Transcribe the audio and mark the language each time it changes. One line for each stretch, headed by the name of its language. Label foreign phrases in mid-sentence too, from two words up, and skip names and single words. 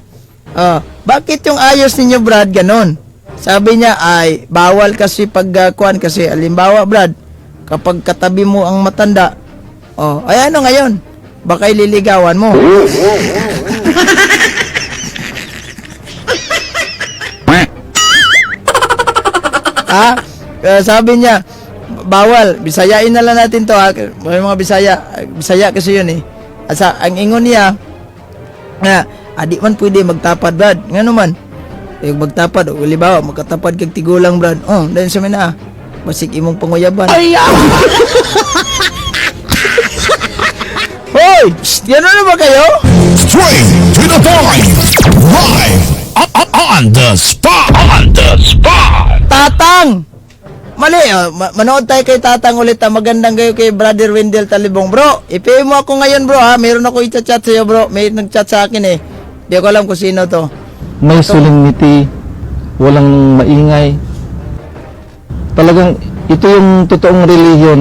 Filipino: Bakit yung ayos ninyo, Brad, ganon? Sabi niya ay bawal kasi pagkuan kasi alimbawa, Brad, kapag katabi mo ang matanda, ay ano ngayon? Baka ililigawan mo. Sabi niya, bawal, bisayain na lang natin to, ha? May mga Bisaya kasi yun
Cebuano: ang ingon niya, di man pwede magtapad, Brad. Ngano man? Yung magtapad, o libawa, magkatapad kag tigulang, Brad. Dahil sa mina, basig imong panguyaban. Ay!
Filipino: Hoy! Yan na ba kayo?
English: Straight to the point. Live On the spot. On the spot.
Filipino: Tatang! Mali, manood tayo kay Tatang ulit. Magandang gayo kay Brother Wendell Talibong. Bro, i-pay mo ako ngayon bro ha. Mayroon ako i-chat sa'yo bro. May nag-chat sa akin eh. Di ko alam kung sino to. May solemnity, walang maingay. Talagang ito yung totoong relihiyon.